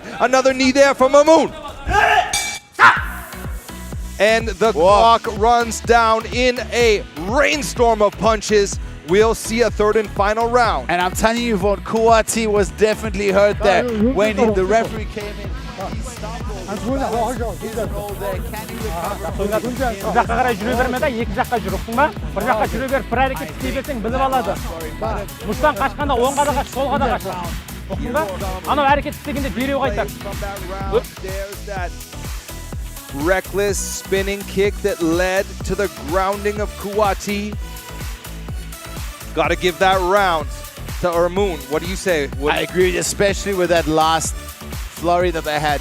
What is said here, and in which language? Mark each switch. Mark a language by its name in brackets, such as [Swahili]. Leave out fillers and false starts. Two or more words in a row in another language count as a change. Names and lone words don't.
[English] Another knee there from Ermu. And the clock runs down in a rainstorm of punches. We'll see a third and final round. And I'm telling you, Von, Kouati was definitely hurt there. When the referee came in, he stumbled. His roll there. Can he recover? [Kazakh] жаққа қарай жүре берме да, екі жаққа жүр, ұқтың ба? Бір жаққа жүре беріп, бір әрекет істей берсең біліп алады. Мұштан қашқанда оңға да қаш, солға да қаш. Ұқтың ба? Анау әрекет істегенде дереу қайтар. [English] There's that reckless spinning kick that led to the grounding of Kouati. Got to give that round to Ermu. What do you say? I agree, especially with that last flurry that they had.